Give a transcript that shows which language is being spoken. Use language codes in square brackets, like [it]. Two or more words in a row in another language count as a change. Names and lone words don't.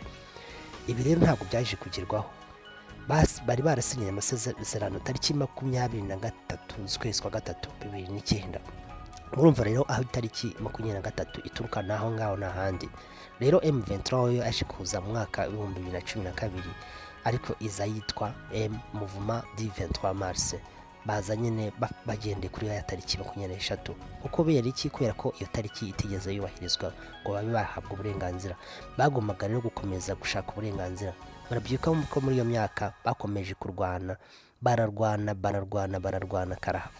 [rw] Ibi rero ntabwo byaje kugerwaho. Bari barasinyanye amasezerano tariki 23 z'ukwezi kwa gatatu 2009. Murumva rero aho itariki 23 ituruka naho ngaho n'ahandi. Rero M23 yo yaje kuza mu mwaka 2012, ariko iza yitwa Mouvement du 23 mars. Baza nyine bagende kuri ya tariki 23. Uko bera iki? Kubera ko iyo tariki itigeze yubahirizwa ngo babe bahabwa uburenganzira. Bagombaga rero gukomeza gushaka uburenganzira. Barabyuka ko muri iyo myaka bakomeje kurwana, bararwana karahava.